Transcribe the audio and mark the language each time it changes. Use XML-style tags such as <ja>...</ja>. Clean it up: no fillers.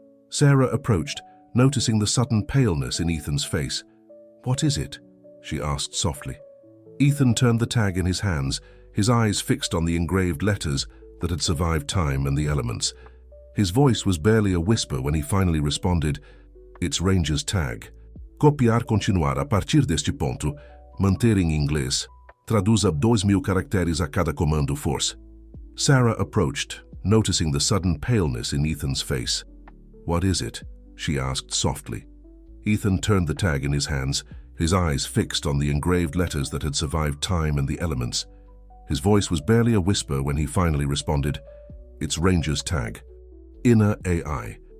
<en>Sarah approached, noticing the sudden paleness in Ethan's face. "What is it?" she asked softly. Ethan turned the tag in his hands, his eyes fixed on the engraved letters that had survived time and the elements. His voice was barely a whisper when he finally responded, "It's Ranger's tag.</en> <pt>Copiar continuar a partir deste ponto, manter em inglês. Traduza 2.000 caracteres a cada comando force."</pt> <en>Sarah approached, noticing the sudden paleness in Ethan's face. "What is it?" she asked softly. Ethan turned the tag in his hands, his eyes fixed on the engraved letters that had survived time and the elements. His voice was barely a whisper when he finally responded, "It's Ranger's tag." Inner AI.</en>